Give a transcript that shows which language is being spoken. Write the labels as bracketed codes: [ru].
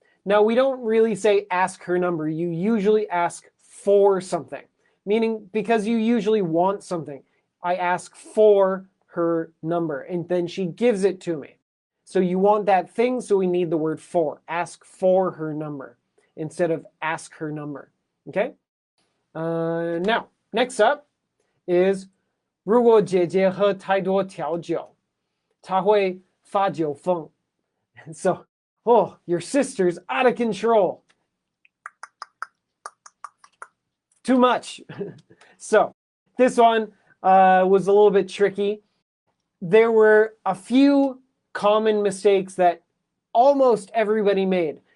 [en] Now, we don't really say ask her number. You usually ask for something, meaning because you usually want something. I ask for her number, and then she gives it to me. So you want that thing, so we need the word for. Ask for her number instead of ask her number. Okay? Now, next up is [zh] 如果姐姐喝太多调酒，她会发酒疯. [en] So, oh, your sister's out of control. Too much. So, this one was a little bit tricky. There were a few common mistakes that almost everybody made.